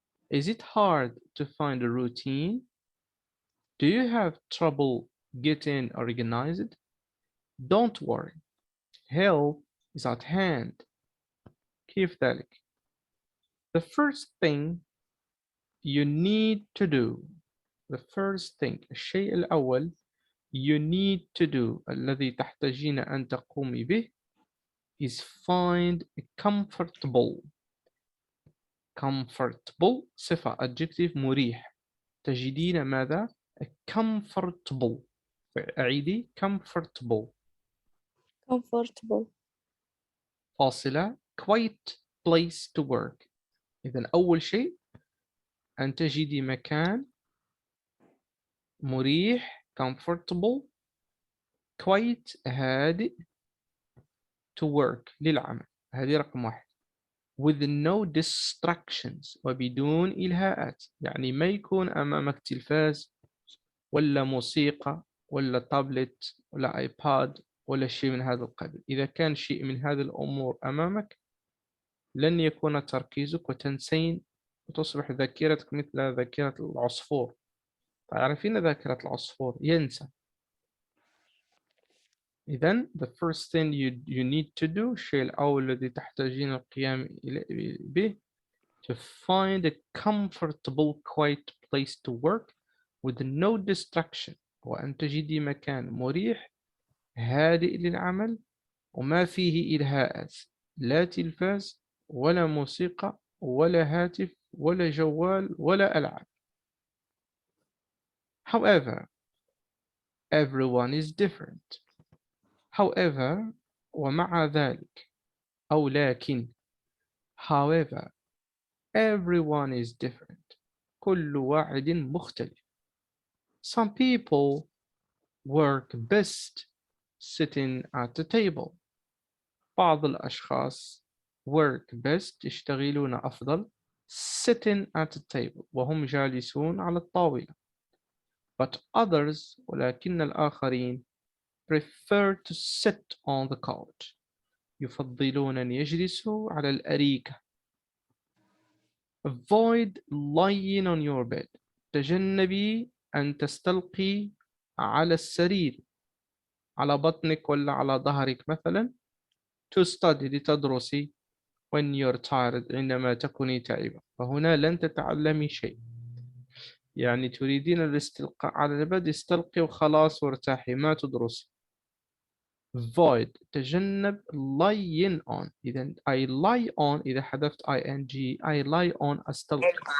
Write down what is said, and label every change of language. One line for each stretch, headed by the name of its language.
English: Is it hard to find a routine? Do you have trouble getting organized? Don't worry. Help is at hand.
Arabic: كيف ذلك؟
English: The first thing you need to do. The first thing.
Arabic: الشيء الأول
English: you need to do.
Arabic: الذي تحتاجين أن تقومي به
English: is find a comfortable.
Arabic: Comfortable صفة adjective مريح. تجدين ماذا؟
English: A comfortable.
Arabic: أعيدي comfortable.
English: Comfortable.
Arabic: فاصلة
English: quiet place to work.
Arabic: إذن أول شيء أن تجدي مكان مريح comfortable
English: quiet
Arabic: هادئ
English: to work
Arabic: للعمل. هذه رقم واحد.
English: with no distractions
Arabic: وبدون إلهاءات. يعني ما يكون أمامك تلفاز ولا موسيقى ولا تابلت ولا آيباد ولا شيء من هذا القبيل. إذا كان شيء من هذه الأمور أمامك لن يكون تركيزك وتنسين وتصبح ذاكرتك مثل ذاكرة العصفور. تعرفين ذاكرة العصفور ينسى.
English: إذن the first thing you need to do
Arabic: الشيء الأول الذي تحتاجين القيام به
English: to find a comfortable quiet place to work with no distraction.
Arabic: وأن تجدي مكان مريح هادئ للعمل وما فيه إلهاءات، لا تلفاز ولا موسيقى ولا هاتف ولا جوال ولا ألعاب.
English: However, everyone is different. However
Arabic: ومع ذلك أو لكن
English: however everyone is different.
Arabic: كل واحد مختلف.
English: Some people work best sitting at the table.
Arabic: بعض الأشخاص
English: work best
Arabic: يشتغلون أفضل
English: sitting at the table
Arabic: وهم جالسون على الطاولة.
English: But others
Arabic: ولكن الآخرين
English: prefer to sit on the couch.
Arabic: يفضلون أن يجلسوا على الأريكة.
English: Avoid lying on your bed.
Arabic: تجنبي أن تستلقي على السرير على بطنك ولا على ظهرك مثلا
English: to study
Arabic: لتدرسي
English: when you're tired
Arabic: عندما تكوني تعبة، فهنا لن تتعلمي شيء. يعني تريدين الاستلقاء على الأبد، استلقي وخلاص وارتاحي، ما تدرسي.
English: void
Arabic: تجنب
English: lying on. إذا I lie on
Arabic: إذا حذفت
English: ing I lie on
Arabic: أستلقي.